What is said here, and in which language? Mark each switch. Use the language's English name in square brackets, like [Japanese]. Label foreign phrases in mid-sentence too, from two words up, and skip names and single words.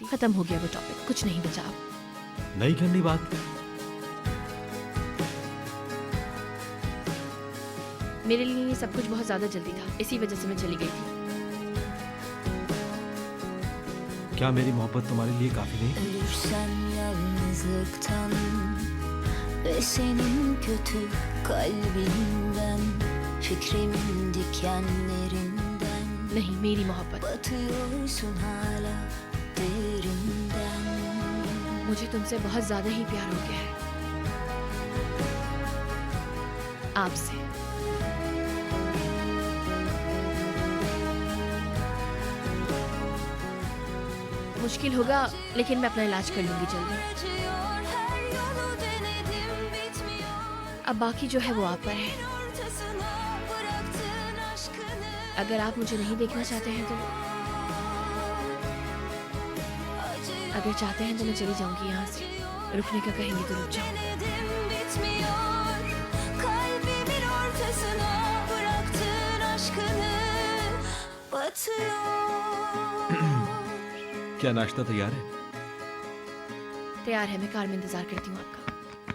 [Hindi] खत्म हो गया वो टॉपिक, कुछ नहीं बचा अब। नहीं करनी बात? मेरे लिए ये सब कुछ बहुत ज्यादा जल्दी था, इसी वजह से मैं चली गई थी। क्या मेरी मोहब्बत तुम्हारे लिए काफी नहीं? [Turkish] Ölürsen yalnızlıktan ve senin kötü kalbinden, fikrimin dikenlerinden [Hindi] नहीं, मेरी मोहब्बत। [Turkish] batıyorsun hala derinden. [Hindi] मुझे तुमसे बहुत ज्यादा ही प्यार हो गया है, आपसे। मुश्किल होगा, लेकिन मैं अपना इलाज कर लूंगी जल्दी। [Turkish] Acıyor her yolu denedim bitmiyor. [Hindi] अब बाकी जो है वो आप पर है। [Turkish] Ortasına bıraktın aşkını. [Hindi] अगर आप मुझे नहीं देखना चाहते हैं तो, अगर चाहते हैं तो मैं चली जाऊंगी यहाँ से। रुकने का कहेंगे तो रुक जाओ। [Turkish] Denedim bitmiyor. Kalbimin ortasına bıraktın aşkını. Batıyor. [Hindi] क्या नाश्ता तैयार है? तैयार है, मैं कार में इंतजार करती हूँ आपका।